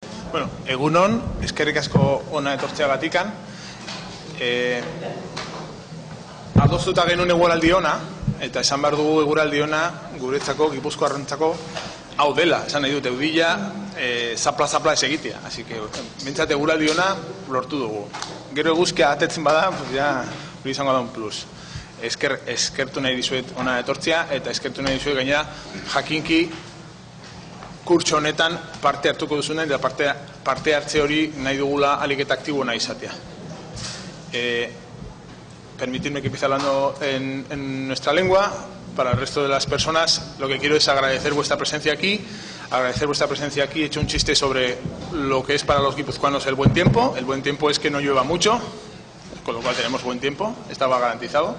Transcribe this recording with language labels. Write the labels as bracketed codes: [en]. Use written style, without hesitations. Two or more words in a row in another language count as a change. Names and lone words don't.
[eu] Bueno, egunon, eskerrik asko ona etortzeagatikan. Adostuta genuen eguraldi ona, eta esan behar dugu eguraldi ona guretzako, Gipuzkoarrentzako, hau dela, esan nahi dut, eudila, zapla-zapla ez egitea. [es] Así que, [eu] bintzat eguraldi ona lortu dugu. Gero eguzkia atetzen bada, [es] pues ya, [eu] hori izango da [es] un plus. [eu] Eskertu nahi dizuet ona etortzea, eta eskertu nahi dizuet gainera jakinki kurtso honetan parte hartuko duzuna, eta parte hartze hori nahi dugula aliketa aktibo nahi izatea. [es] Permitidme que empiece hablando en nuestra lengua. Para el resto de las personas, lo que quiero es agradecer vuestra presencia aquí. He hecho un chiste sobre lo que es para los guipuzcoanos el buen tiempo. El buen tiempo es que no llueva mucho, con lo cual tenemos buen tiempo, estaba garantizado.